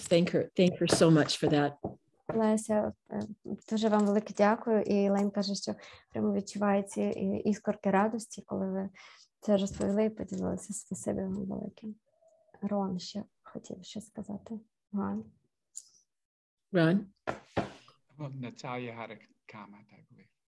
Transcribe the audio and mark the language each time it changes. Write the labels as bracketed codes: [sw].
[en] Thank her so much for that. [uk] Леся, дуже вам велике дякую. І Лейн каже, що прямо відчуває ці іскорки радості, коли ви це розповіли і поділилися. Спасибі вам велике. Рон ще хотів щось сказати. [en] Ron? Ron? Well, Natalia had a comment, I believe.